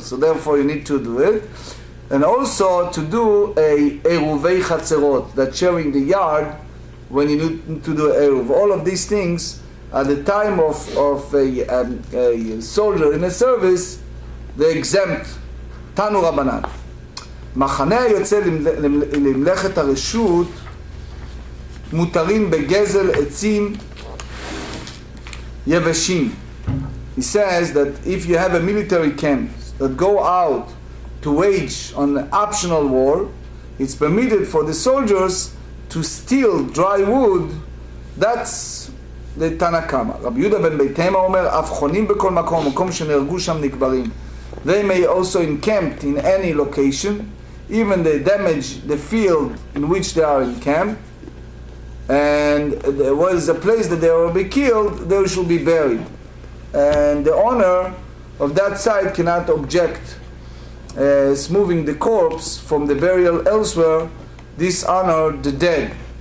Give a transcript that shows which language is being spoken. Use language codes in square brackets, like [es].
[en] So therefore you need to do it, and also to do a Eiruvei chatzerot, that sharing the yard when you need to do Eruv. All of these things at the time of a soldier in a service, they exempt. Tanu Rabbanan. [he] מחנה היוצא למלאכת הרשות מותרים בגזל עצים יבשים. [en] He says that if you have a military camp that go out to wage on an optional war, it's permitted for the soldiers to steal dry wood. That's the Tanakama. [he] Rabbi Yehuda ben Beitema אומר, אף חונים בכל מקום, מקום שנהרגו שם נקברים. [en] They may also encamped in any location, even they damage the field in which they are encamped, and there was a place that they will be killed, they shall be buried. And the owner of that site cannot object moving the corpse from the burial elsewhere, dishonor the dead.